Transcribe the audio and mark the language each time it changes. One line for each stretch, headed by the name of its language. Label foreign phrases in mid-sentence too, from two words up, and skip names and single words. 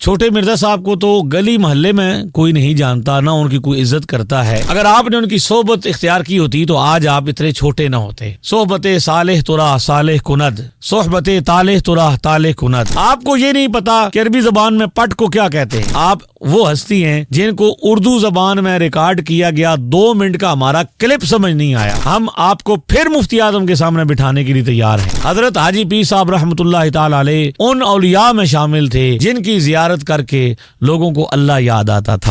Urdu: چھوٹے مرزا صاحب کو تو گلی محلے میں کوئی نہیں جانتا، نہ ان کی کوئی عزت کرتا ہے۔ اگر آپ نے ان کی صحبت اختیار کی ہوتی تو آج آپ اتنے چھوٹے نہ ہوتے۔
Persian: صحبت صالح ترا صالح کند، صحبت طالح ترا طالح کند۔
Urdu: آپ کو یہ نہیں پتا کہ عربی زبان میں پٹ کو کیا کہتے ہیں۔ آپ وہ ہستی ہیں جن کو اردو زبان میں ریکارڈ کیا گیا 2 منٹ کا ہمارا کلپ سمجھ نہیں آیا، ہم آپ کو پھر مفتی اعظم کے سامنے بٹھانے کے لیے تیار ہیں۔ حضرت حاجی پیر صاحب رحمۃ اللہ تعالی علیہ ان اولیاء میں شامل تھے جن کی زیارت کر کے لوگوں کو اللہ یاد آتا تھا۔